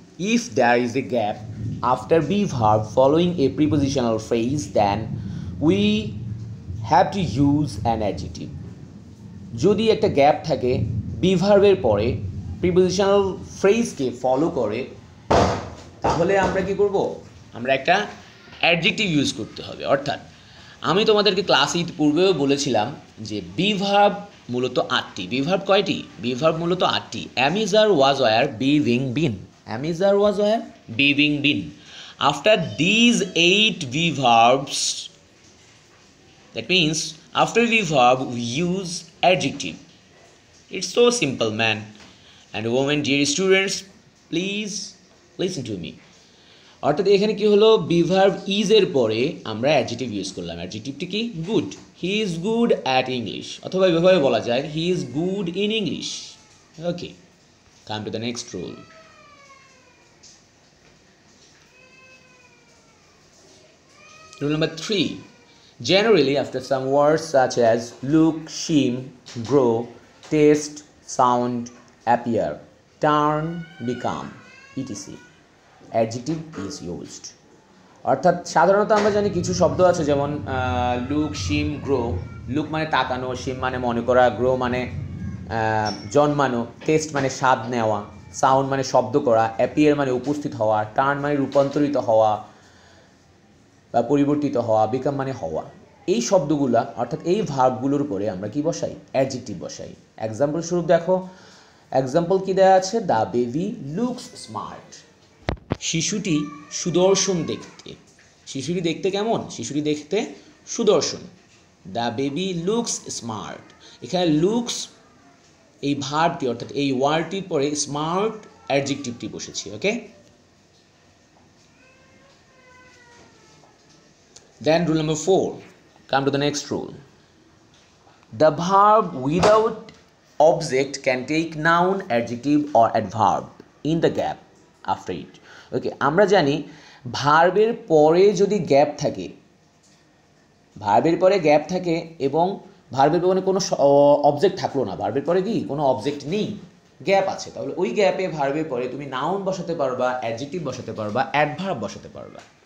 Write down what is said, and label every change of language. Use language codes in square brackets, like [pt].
[en] If there is a gap after be verb following a prepositional phrase, then we have to use an adjective. [bn] যদি একটা gap থাকে be verb-এর পরে prepositional phrase-কে follow করে, তাহলে আমরা কি করব? আমরা একটা অ্যাডজেক্টিভ ইউজ করতে হবে। অর্থাৎ আমি তোমাদেরকে ক্লাসে পূর্বেও বলেছিলাম যে বি ভার্ব মূলত 8টি। বিভার্ব কয়টি? বিভার্ব মূলত 8টি। [en] am is are was were being been, am is are was were being been. After these 8 verbs, that means after verb we use adjective. It's so simple, man and women. Dear students, please listen to me. [bn] অর্থাৎ এখানে কি হলো, be verb is এর পরে আমরা adjective use করলাম। অ্যাডজেক্টিভটি কি? Good. [en] he is good at English, [bn] অথবা এভাবে বলা যায় [en] He is good in English. Okay, come to the next rule. Rule number 3. Generally, after some words such as look, seem, grow, taste, sound, appear, turn, become, etc. adjective is used. [bn] অর্থাৎ সাধারণত আমরা জানি কিছু শব্দ আছে যেমন look, সিম, grow. Look মানে তাকানো, সিম মানে মনে করা, গ্রো মানে জন্মানো, টেস্ট মানে স্বাদ নেওয়া, সাউন্ড মানে শব্দ করা, অ্যাপিয়ার মানে উপস্থিত হওয়া, টার্ন মানে রূপান্তরিত হওয়া বা পরিবর্তিত হওয়া, বিকাম মানে হওয়া। এই শব্দগুলা অর্থাৎ এই ভার্বগুলোর উপরে আমরা কি বসাই? অ্যাডজেক্টিভ বসাই। এক্সাম্পল স্বরূপ দেখো, এক্সাম্পল কি দেওয়া আছে? [en] The baby looks smart. [bn] শিশুটি সুদর্শন দেখতে। শিশুটি দেখতে কেমন? শিশুটি দেখতে সুদর্শন। [en] The baby looks smart. [bn] এখানে লুকস এই ভার্বটি অর্থাৎ এই ওয়ার্ডটির পরে স্মার্ট অ্যাডজেক্টিভটি বসেছে। [en] Okay, then rule number 4. Come to the next rule. The verb without object can take noun, adjective or adverb in the gap after it. [bn] ওকে, আমরা জানি ভার্বের পরে যদি গ্যাপ থাকে, ভার্বের পরে গ্যাপ থাকে এবং ভার্বের পরে কোনো অবজেক্ট থাকলো না, ভার্বের পরে কি কোনো অবজেক্ট নেই, গ্যাপ আছে, তাহলে ওই গ্যাপে ভার্বের পরে তুমি নাউন বসাতে পারবা, অ্যাডজেক্টিভ বসাতে পারবা, অ্যাডভার্ব বসাতে পারবা।